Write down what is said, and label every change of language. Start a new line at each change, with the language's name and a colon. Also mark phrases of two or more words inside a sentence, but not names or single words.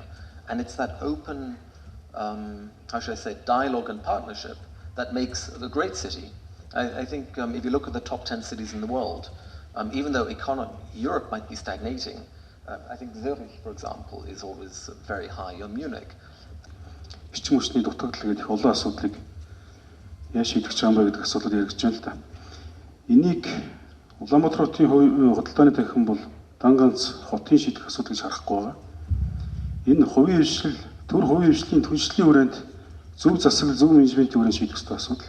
English: And it's that open, dialogue and partnership that makes a great city. I think if you look at the top 10 cities in the world, even though Europe might be stagnating, I think Zurich, for example, is always very high, or Munich.
Mongolian: Бичиг мөчний дутагдал гэдэг их олон асуудлыг яаж шийдэх гэж байгаа юм бэ гэдэг асуудлыг яригдж байна л да. Энийг Улаанбаатар хотын худалдааны танхим бол дан ганц хотын шийдэх асуудал гэж харахгүй байгаа. Энэ хувийн хвшил, төр хувийн хвшлийн түншлэлийн хүрээнд зөв засаг, зөв менежментийн хүрээнд шийдэх ёстой асуудал.